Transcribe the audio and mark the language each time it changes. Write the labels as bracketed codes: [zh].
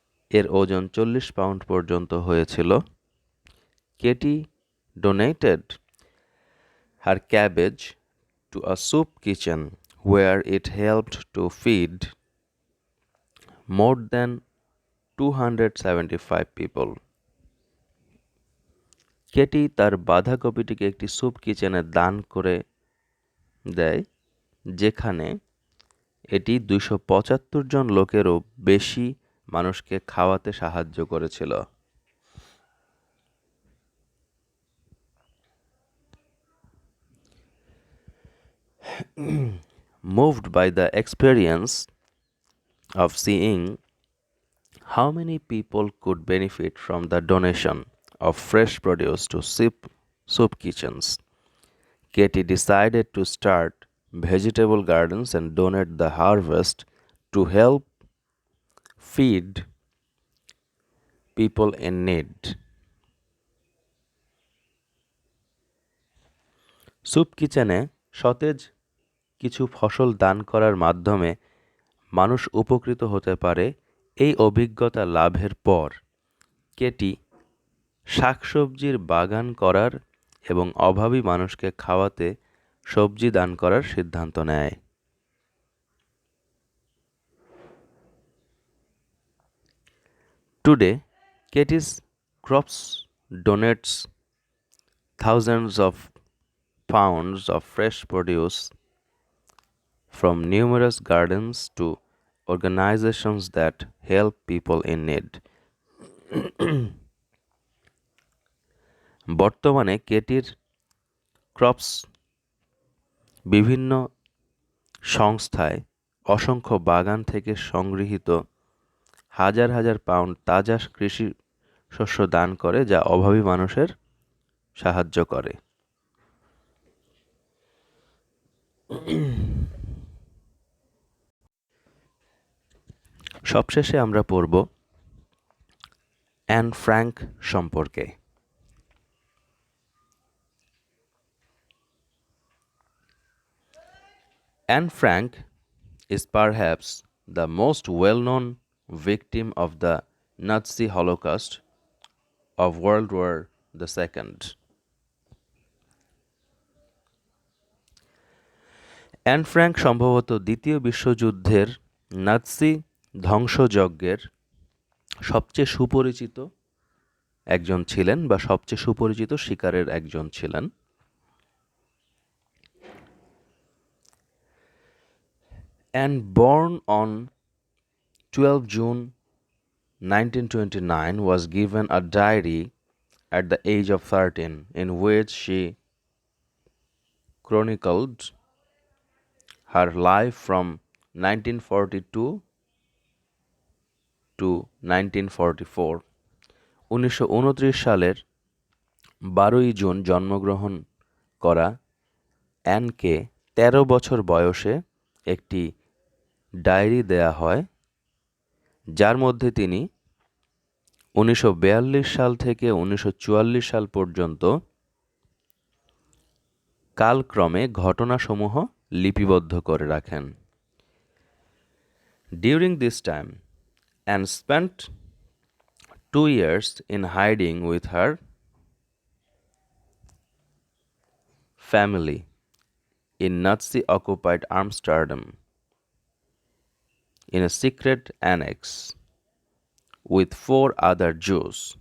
[bn] এর ওজন 40 পাউন্ড পর্যন্ত হয়েছিল। [en] Katie donated her cabbage to a soup kitchen where it helped to feed more than 275 people. [bn] Katie তার বাঁধাকপিটিকে একটি স্যুপ কিচেনে দান করে দেয়, যেখানে এটি 275 জন লোকেরও বেশি মানুষকে খাওয়াতে সাহায্য করেছিল। [en] Moved by the experience of seeing how many people could benefit from the donation of fresh produce to soup kitchens, Katie decided to start vegetable gardens and donate the harvest to help feed people in need. [bn] Soup কিচেনে সতেজ কিছু ফসল দান করার মাধ্যমে মানুষ উপকৃত হতে পারে। এই অভিজ্ঞতা লাভের পর কেটি শাকসবজির বাগান করার এবং অভাবী মানুষকে খাওয়াতে সবজি দান করার সিদ্ধান্ত নেয়। [en] Today, Katie's crops donates thousands of pounds of fresh produce from numerous gardens to organizations that help people in need. [bn] বর্তমানে কেটির ক্রপস বিভিন্ন সংস্থায় অসংখ্য বাগান থেকে সংগৃহীত হাজার হাজার পাউন্ড তাজা কৃষি শস্য দান করে, যা অভাবী মানুষের সাহায্য করে। সবশেষে আমরা পড়ব অ্যান ফ্র্যাঙ্ক সম্পর্কে। [en] Anne Frank is perhaps the most well-known victim of the Nazi Holocaust of World War II. [bn] An Frank সম্ভবত দ্বিতীয় বিশ্বযুদ্ধের নাৎসি ধ্বংসযজ্ঞের সবচেয়ে সুপরিচিত একজন ছিলেন বা সবচেয়ে সুপরিচিত শিকারের একজন ছিলেন। [en] And born on 12 June 1929, was given a diary at the age of 13 in which she chronicled her life from 1942 to 1944. [bn] 1929 সালের 12 জুন জন্মগ্রহণ করা অ্যানকে 13 বছর বয়সে একটি ডায়েরি দেয়া হয়, যার মধ্যে তিনি 1942 সাল থেকে 1944 সাল পর্যন্ত কালক্রমে ঘটনাসমূহ লিপিবদ্ধ করে রাখেন। [en] During this time, Anne spent 2 years in hiding with her family in Nazi-occupied Amsterdam in a secret annex with 4 other Jews.